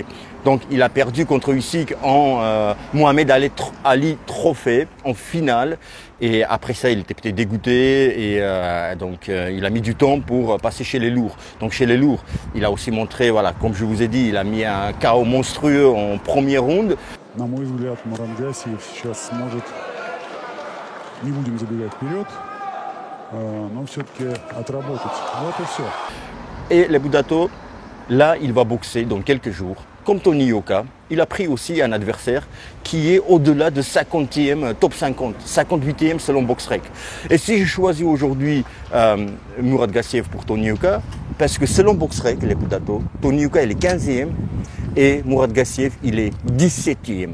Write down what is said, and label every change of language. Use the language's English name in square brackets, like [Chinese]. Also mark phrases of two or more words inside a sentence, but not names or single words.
[French] Donc il a perdu contre Usyk en Mohamed Ali Trophée en finale. Et après ça, il était peut-être dégoûté et donc il a mis du temps pour passer chez les lourds. Donc chez les lourds, il a aussi montré, voilà, comme je vous ai dit, il a mis un KO monstrueux en premier round. [Russian] На мой взгляд, Мурат Гассиев сейчас сможет, не будем забегать вперед, но все-таки отработать. Вот и все. [French] Et les Budato, là, il va boxer dans quelques jours. Comme Tony Yoka, il a pris aussi un adversaire qui est au-delà de 50e, top 50, 58e selon BoxRec. Et si je choisis aujourd'hui Murat Gassiev pour Tony Yoka, parce que selon BoxRec, les Budato, Tony Yoka il est 15e et Murat Gassiev il est 17e.